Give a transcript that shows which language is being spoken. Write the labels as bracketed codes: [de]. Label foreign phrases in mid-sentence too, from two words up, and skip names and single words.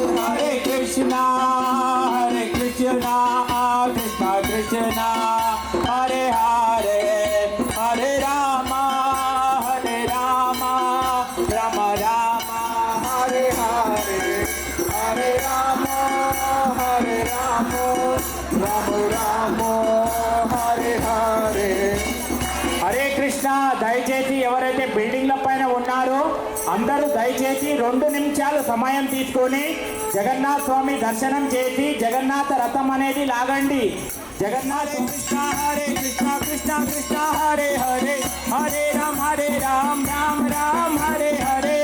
[sa] हरे कृष्णा कृष्णा कृष्णा हरे हरे हरे राम राम राम हरे हरे हरे राम राम राम हरे हरे. [te] హరే కృష్ణ. దయచేసి ఎవరైతే బిల్డింగ్ల పైన ఉన్నారో అందరూ దయచేసి 2 నిమిషాలు సమయం తీసుకొని జగన్నాథ స్వామి దర్శనం చేసి జగన్నాథ రథం అనేది లాగండి. జగన్నాథ కృష్ణ కృష్ణ కృష్ణ హరే హరే హరే రామ రామ రామ హరే హరే